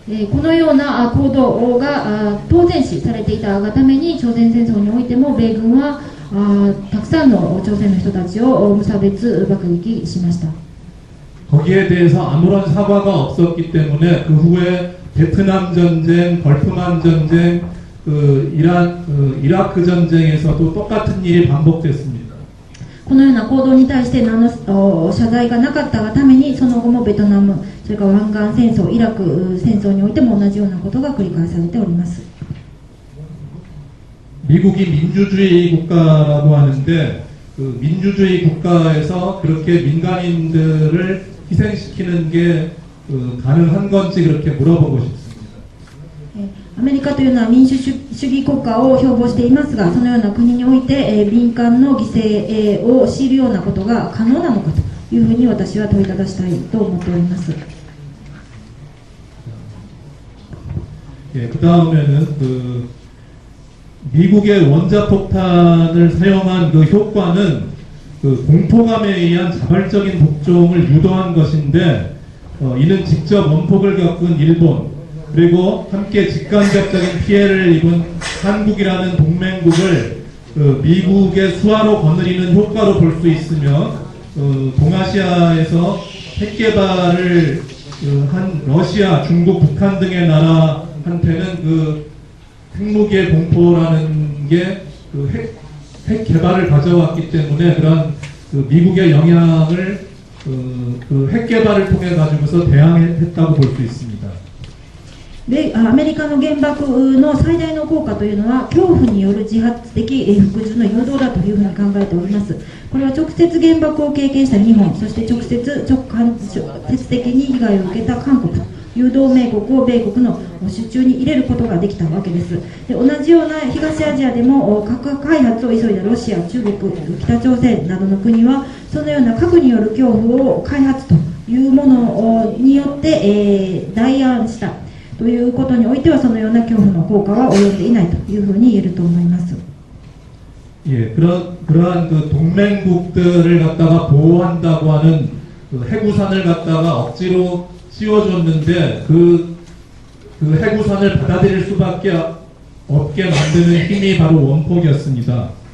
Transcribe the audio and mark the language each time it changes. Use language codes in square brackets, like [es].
[ja] このような行動が当然視されていたがために、朝鮮戦争においても米軍はたくさんの朝鮮の人たちを無差別爆撃しました。 [ko] 거기에 대해서 아무런 사과가 없었기 때문에 그 후에 베트남 전쟁, 걸프만 전쟁, 이라크 전쟁에서도 똑같은 일이 반복됐습니다. [ja] このような行動に対して何の謝罪がなかったがために、その後もベトナム、それから湾岸戦争、イラク戦争においても同じようなことが繰り返されております。 [ko] 미국이 민주주의 국가라고 하는데 그 민주주의 국가에서 그렇게 민간인들을 희생시키는 게 가능한 건지 그렇게 물어보고 싶습니다. [ja] アメリカというのは民主主義国家を標榜していますが、そのような国において民間の犠牲を強いるようなことが可能なのかというふうに私は問いただしたいと思っております。 [ko] 예, 그 다음에는 그 미국의 원자폭탄을 사용한 그 효과는 그 공포감에 의한 자발적인 복종을 유도한 것인데 이는 직접 원폭을 겪은 일본 그리고 함께 직간접적인 피해를 입은 한국이라는 동맹국을 미국의 수하로 거느리는 효과로 볼 수 있으며 동아시아에서 핵 개발을 한 러시아, 중국, 북한 등의 나라한테는 그 핵무기의 공포라는 게 핵 개발을 가져왔기 때문에 그런 미국의 영향을 그 핵 개발을 통해 가지고서 대항했다고 볼 수 있습니다. [ja] でアメリカの原爆の最大の効果というのは恐怖による自発的服従の誘導だというふうに考えております。これは直接原爆を経験した日本、そして直接的に被害を受けた韓国、誘導盟国を米国の手中に入れることができたわけです。で同じような東アジアでも核開発を急いだロシア、中国、北朝鮮などの国はそのような核による恐怖を開発というものによって、代案したということにおいてはそのような恐怖の効果は及んでいないというふうに言えると思います。 [ko] 예, 그러한 그 동맹국들을 갖다가 보호한다고 하는 그 해구산을 갖다가 억지로 씌워줬는데 그 해구산을 받아들일 수밖에 없게 만드는 힘이 바로 원폭이었습니다.